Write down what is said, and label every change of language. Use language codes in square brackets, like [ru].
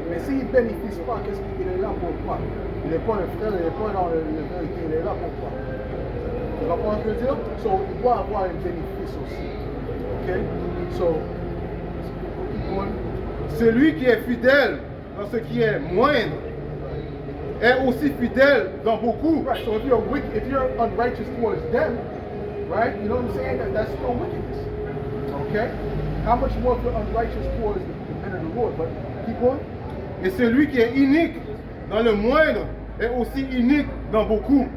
[fr] Mais s'il ne bénéficie pas, qu'est-ce qu'il est là pour quoi? Il n'est pas un frère, il n'est pas dans le vérité, il est là pour quoi? Tu comprends ce que je veux dire? So, il doit avoir un bénéfice aussi. [en] Ok? So, keep going. [fr] Celui qui est fidèle dans ce qui est moindre est aussi fidèle dans beaucoup. [en] Right, so if you're unrighteous towards them, right, you know what I'm saying? That's still wickedness. Okay? How much more if you're unrighteous towards the men of the Lord? But keep going. [fr] Et celui qui est unique dans le moindre est aussi unique dans beaucoup.